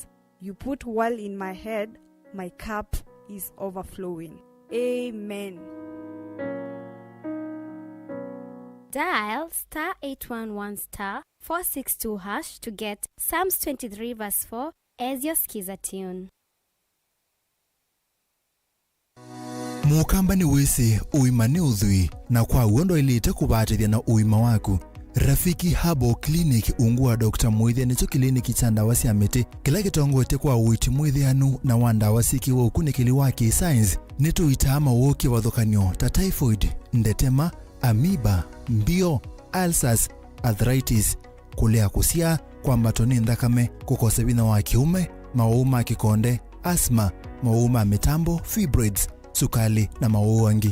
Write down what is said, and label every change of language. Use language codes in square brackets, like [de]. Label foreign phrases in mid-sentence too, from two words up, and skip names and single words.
[en] You put oil in my head, my cup is overflowing. Amen. Dial *811*462# to get Psalms 23 verse 4 as your skiza tune. [kam] Mukamba ni wese uimane udhui na kwa uondo ilite kubatithia na uima waku. Rafiki Habo Clinic ungua Dr. Mwithia nicho kliniki chanda wasi amete kila kitongote kwa uiti mwithianu na wanda wasiki wa ukunikili waki science nitu itama woki wathokanyo ta typhoid, ndetema, amoeba, mbio, [en] ulcers, arthritis, [kam] kulea kusia, kwa matoni ndakame, kukosa bina wa kiume, mauma kikonde, asma, mauma mitambo, fibroids, sukali na mauwangi.